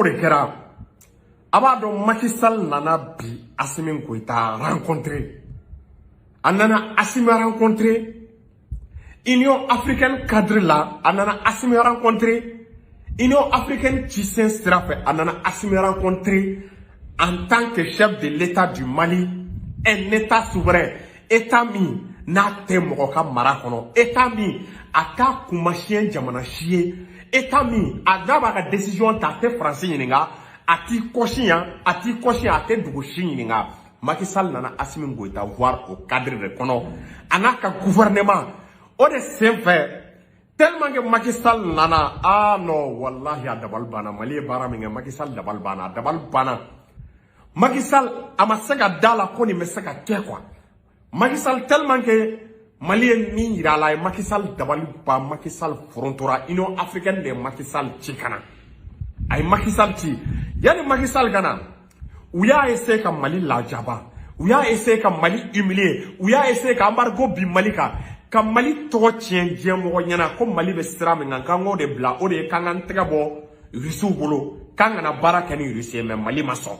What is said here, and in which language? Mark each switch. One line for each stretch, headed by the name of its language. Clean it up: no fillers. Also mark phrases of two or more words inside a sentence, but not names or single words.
Bambara: de kɛra a b'a dɔn Macky Sall nana bi Assimi Goïta rencontrer a nana Assimi rencontrer Union africaine cadre la a nana Assimi rencontrer Union africaine ci sen sira fɛ a nana Assimi rencontrer
French: en tant que chef de l'État du Mali, un État souverain,
Bambara: État min n'a tɛ mɔgɔ ka mara kɔnɔ, État min a t'a kumasiyɛn jamana si ye, État min a n'a b'a ka décision ta a tɛ Faransi ɲininka, a t'i kɔsi yan, a tɛ dugu si ɲininka. Macky Sall nana Assimi Goïta
French: voir au cadre de
Bambara: kɔnɔ, a n'a ka gouvernement, o de sen fɛ,
French: tellement que
Bambara: Macky Sall nana, non, wallahi a dabali banna, Mali ye baara min kɛ, Macky Sall dabali banna, a dabali banna. Macky Sall a ma se ka da la ko nin bɛ se ka kɛ quoi. Macky Sall
French: tellement que
Bambara: Mali ye min yira a la a ye Macky Sall dabali ban Macky Sall forontora Union africaine de Macky Sall ci kana a ye Macky Sall ci yani Macky Sall kana u y'a essayer ka Mali lajaba u y'a essayer ka Mali humilier u y'a essayer ka embargo bi Mali kan ka Mali tɔgɔ tiɲɛ diɲɛmɔgɔ ɲɛna ko Mali bɛ sira min kan k'an k'o de bila o de ye k'an k'an tɛgɛ bɔ Rusiw bolo k'an kana baara kɛ ni Rusi ye mais Mali ma sɔn.